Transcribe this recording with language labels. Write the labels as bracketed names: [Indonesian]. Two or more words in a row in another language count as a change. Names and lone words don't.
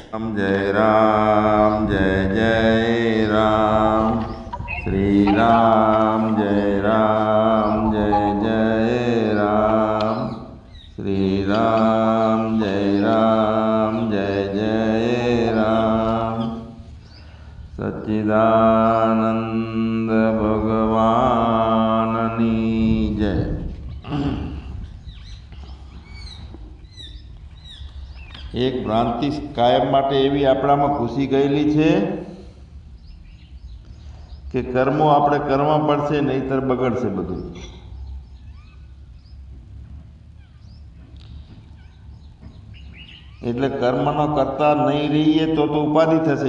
[Hindi] राम जय जय राम श्री राम जय जय राम श्री राम जय जय राम सच्चिदानंद भगवाननी जय। [Gujarati] એક ભ્રાંતિ કાયમ માટે એવી આપણામાં ઘૂસી ગયેલી છે કે કર્મો આપણે કરવા પડશે નહીંતર બગડશે બધું। એટલે કર્મનો કરતા નહીં રહીએ તો ઉપાધિ થશે।